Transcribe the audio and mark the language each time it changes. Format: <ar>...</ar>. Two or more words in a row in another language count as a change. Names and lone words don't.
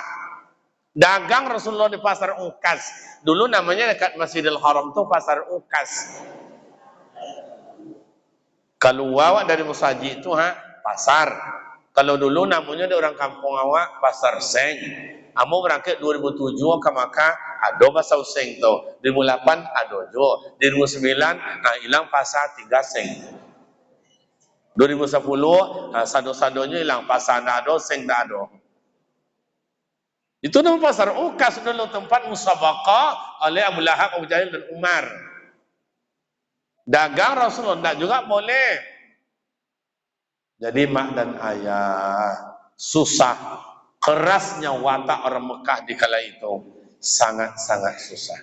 <id>Dagang Rasulullah di pasar Ukas. Dulu namanya dekat Masjidil Haram itu pasar Ukas.</id> <min>Kalau awak dari Musaji itu pasar.</min> <id>Kalau dulu namanya di orang kampung awak pasar Seng.</id> <min>Amo berangkat 2007 ke Makkah, ada pasar Seng tu. 2008 ada jo. 2009 hilang pasar 3 Seng. 2010 sado-sadonya hilang pasar tak ada, Seng tak ada.</min> <id>Itu nama pasar Ukas dulu, tempat musabaqah oleh Abu Lahab, Abu Jahil dan Umar. Dagang Rasulullah tak juga boleh. Jadi mak dan ayah susah, kerasnya watak orang Mekah di kala itu, sangat-sangat susah.</id>